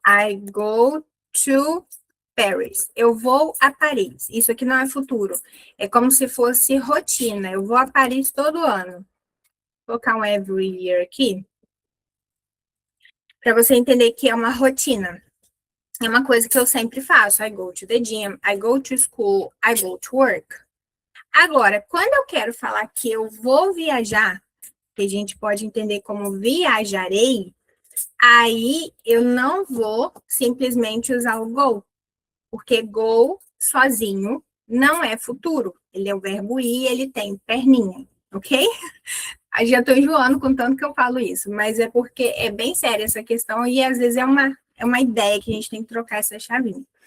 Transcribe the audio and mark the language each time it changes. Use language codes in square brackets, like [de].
[en] I go to Paris. [pt] Eu vou a Paris. Isso aqui não é futuro. É como se fosse rotina. Eu vou a Paris todo ano. Vou colocar um [en] every year [pt] aqui, para você entender que é uma rotina. É uma coisa que eu sempre faço. [en] I go to the gym, I go to school, I go to work. [pt] Agora, quando eu quero falar que eu vou viajar, que a gente pode entender como viajarei, aí eu não vou simplesmente usar o go, porque go sozinho não é futuro. Ele é o verbo ir, ele tem perninha, ok? Aí já estou enjoando com tanto que eu falo isso, mas é porque é bem séria essa questão e às vezes é uma ideia que a gente tem que trocar essa chavinha.